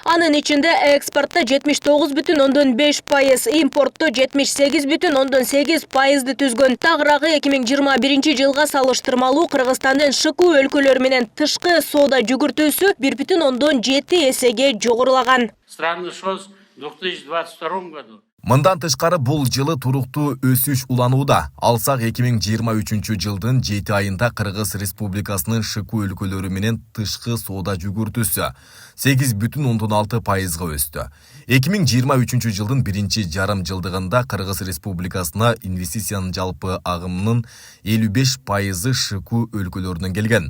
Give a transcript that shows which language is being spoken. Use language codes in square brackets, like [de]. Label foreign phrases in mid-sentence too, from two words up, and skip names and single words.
[ky] Анын ичинде экспортто 79,5%, импортто 78,8%ды түзгөн. Тагыраагы 2021 жылга салыштырмалуу Кыргызстандын ШКУ өлкөлөрү менен тышкы соода жүгүртүүсү 1,7 эсеге жогорулаган. [ru] Страны ШОС в 2022 году. [ky] Мындан тышкары бул жылы туруктуу өсүш уланууда. Алсак 2023 жылдын 7 айында Кыргыз Республикасынын ШКУ өлкөлөрү менен тышкы соода жүгүртүүсү 8,6%га өстү. 2023 жылдын биринчи жарым жылдыгында Кыргыз Республикасына инвестициянын жалпы агымынын 55% ШКУ өлкөлөрүнөн келген.